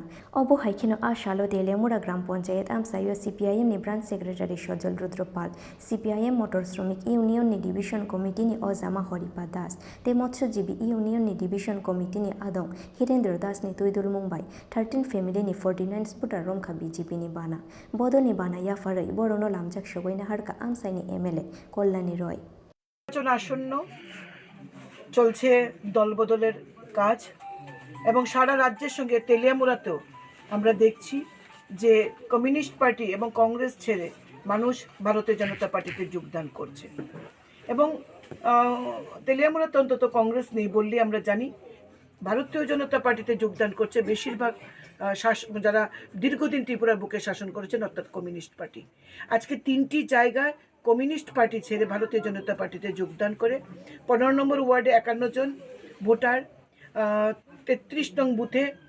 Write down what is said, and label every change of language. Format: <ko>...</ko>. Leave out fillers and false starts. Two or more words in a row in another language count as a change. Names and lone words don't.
<trp>obo haikino a shalo Teliamura gram panchayat amsayo CPIM ni</trp> <en>branch secretary</en> <trp>Sojol Rudropal CPIM motor শ্রমিক union ni</trp> <en>division committee</en> <trp>ni Ojama Horipa Das te motsyojibi union ni</trp> <en>division committee</en> <trp>ni Adong Hirendra Das ni Tuidul Mumbai 13 family ni 49 voter romkha BJP ni bana bodol ni bana ya farai borono lamjak shogoina har আমসাইনি MLA কল্যাণী রয়</trp> <bn>নির্বাচন আসন্ন চলছে দলবদলের কাজ এবং সারা রাজ্যের সঙ্গে তেলিয়ামুড়াতেও আমরা দেখছি যে কমিউনিস্ট পার্টি এবং কংগ্রেস ছেড়ে মানুষ ভারতীয় জনতা পার্টিতে যোগদান করছে এবং তেলিয়ামুড়াতে অন্তত কংগ্রেস নেই বললে আমরা জানি ভারতীয় জনতা পার্টিতে যোগদান করছে বেশিরভাগ যারা দীর্ঘদিন ত্রিপুরার বুকে শাসন করেছেন অর্থাৎ কমিউনিস্ট পার্টি আজকে তিনটি জায়গায় কমিউনিস্ট পার্টি ছেড়ে ভারতীয় জনতা পার্টিতে যোগদান করে 15 নম্বর ওয়ার্ডে 51 জন ভোটার 33 নং বুথে</bn>